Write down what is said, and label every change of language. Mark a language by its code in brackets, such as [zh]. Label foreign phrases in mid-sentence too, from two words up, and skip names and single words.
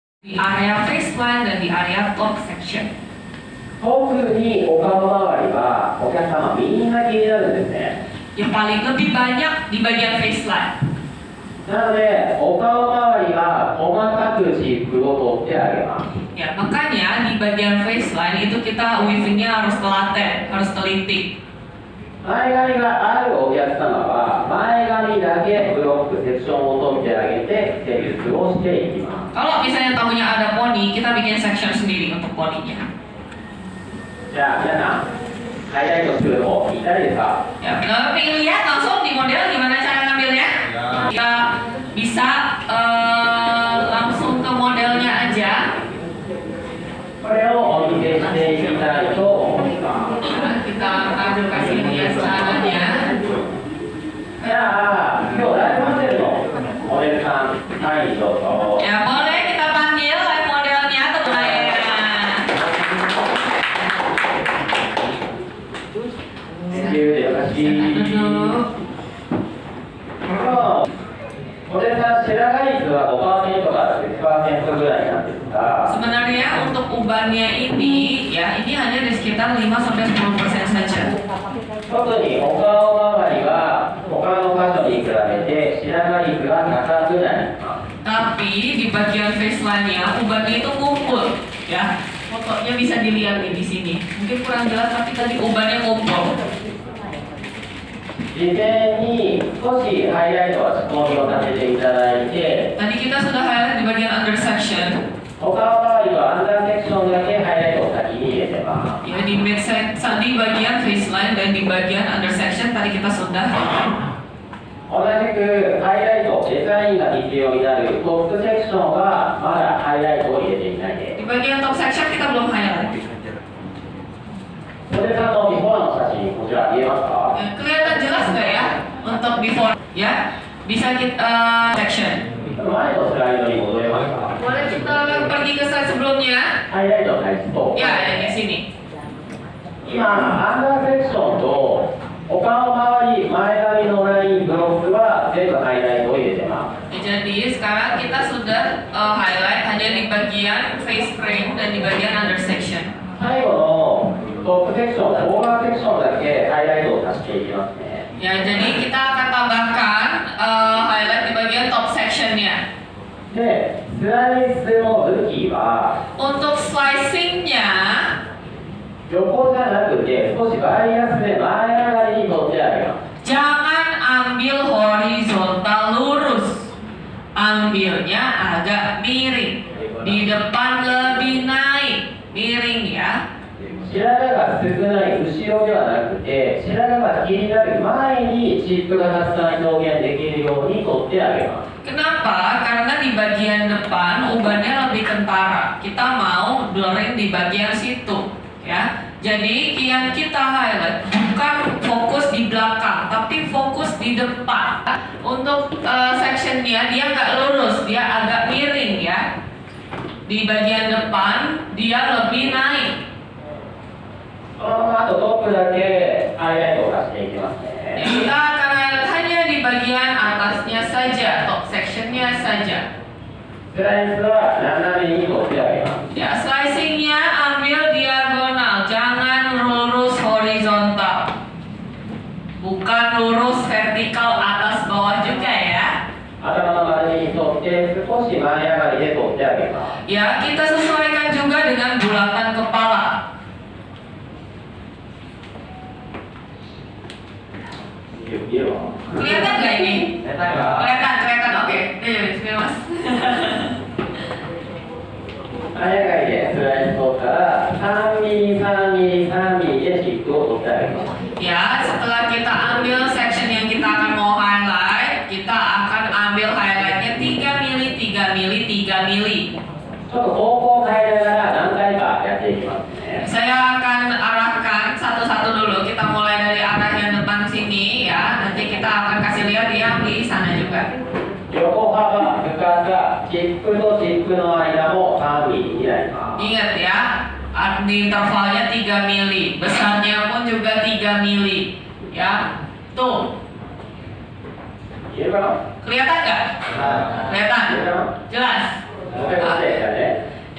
[id] di area faceline dan di area [en] top section. [ja] 特にお顔周りはお客様みんな気になるんですね。 [id] Yang paling lebih banyak di bagian faceline. [ja] なのでお顔周りは細かくチップを取ってあげます。 [id] Ya, makanya di bagian faceline itu kita weavingnya harus telaten, harus teliti. [ja] 前髪があるお客様は前髪だけブロックセクションを取ってあげて施術をしていきます。 [id] Kalau misalnya tahunya ada poni, kita bikin section sendiri untuk poninya. [ja] じゃあ皆さんハイライトする方いただいですか？ [id] Ya, kalau pengen lihat langsung di model gimana cara ngambilnya? Ya, bisa langsung ke modelnya aja. [ja] これをお見せしていきたいと思います。 [id] Kita akan kasih lihat caranya. [ja] じゃあ今日ライブモデルのモデルさんはいどうぞ。 [id] Ya, boleh kita panggil [en] live modelnya [id] atau saya. [ja] 優しい。 [id] Duduk. [ja] モデルさんシェラガ率は 5% から 10% ぐらいなんですが、 [id] Sebenarnya untuk ubannya ini, ya ini hanya di sekitar 5-10% saja. [ja] 特にお顔周りは他の箇所に比べて白髪率が高くなります。 [id] Tapi di bagian faceline-nya ubannya itu ngumpul, ya. Fotonya bisa dilihat nih di sini. Mungkin kurang jelas tapi tadi ubannya ngumpul. [ja] 事前に少しハイライトは仕込みをさせていただいて、 [id] Tadi kita sudah highlight di bagian [en] under section. [ja] お顔周りはアンダーセクションだけハイライトを先に入れてます。 [id] Ya di [en] mid section, [id] di bagian faceline dan di bagian [en] under section [id] tadi kita sudah highlight. [ja] 同じくハイライト、デザインが必要になるトップセクションはまだハイライトを入れていないです。 [id] Di bagian [en] top section [id] kita belum highlight. [ja] モデルさんのビフォーの写真、こちら見えますか？ [id] Kelihatan jelas nggak ya untuk before? Ya, bisa kita section. [ja] 前のスライドに戻れますか？ [id] Boleh kita pergi ke slide sebelumnya? [ja] ハイライトの開始と、 [id] Ya, di sini. [ja] 今、アンダーセクションとお顔周り、前髪のライン、ブロックは全部ハイライトを入れてます。 [id] Jadi sekarang kita sudah highlight hanya di bagian [en] face frame [id] dan di bagian [en] under section. [ja] 最後のトップセクション、オーバーセクションだけハイライトを足していきますね。 [id] Ya, jadi kita akan tambahkan highlight di bagian [en] top sectionnya. [ja] で、スライスの武器は [id] Untuk slicingnya, [ja] 横じゃなくて少しバイアスで前上がりに取ってあげます。 [id] jangan ambil horizontal lurus, ambilnya agak miring. Di depan lebih naik, miring ya. [ja] 白髪が少ない後ろではなくて、白髪が気になる前にチップがたくさん表現できるように取ってあげます。 [id] Kenapa? Karena di bagian depan ubannya lebih kentara. Kita mau blurring di bagian situ, ya. Jadi yang kita highlight bukan fokus di belakang, tapi fokus di depan. Untuk sectionnya dia nggak lurus, dia agak miring ya. Di bagian depan dia lebih naik. [ja] このままあとトップだけハイライトを足していきますね。 [id] Ya, kita akan highlight hanya di bagian atasnya saja, [en] top sectionnya [id] saja. [ja] スライスは斜めに取ってあげます。 [id] Ya, slicingnya ambil diagonal, jangan lurus horizontal. Bukan lurus vertikal atas bawah juga ya. [ja] 頭の丸みに沿って少し前上がりで取ってあげます。 [id] Ya, kita sesuaikan juga dengan bulatan kepala. [ja] いいよ。 [id] Kelihatan nggak ini? [ja] 寝たいわ。 [id] Kelihatan, oke. Mas. [ja] 前上がりでスライス取ったら3ミリ、3ミリ、3ミリでチップを取ってあげます。 [id] Ya, setelah kita ambil section yang kita akan mau highlight, kita akan ambil highlightnya 3 mili, 3 mili, 3 mili. [ja] ちょっと方向を変えながら何回かやっていきますね。 [id] Saya akan arahkan satu-satu dulu. Kita mulai dari arah yang depan sini ya. Nanti kita akan kasih lihat yang di sana juga. [ja] 横幅、深さ、チップとチップの間も3ミリになります。 [id] Ingat ya, di intervalnya 3 mili. Besarnya pun juga 3 mili. Ya, tuh. [ja] 言えるかな？ [id] Kelihatan nggak? [ja] はい。 [id] Kelihatan? [ja] 言えるかな？ [id] Jelas? [ja] もう一回待ってやね。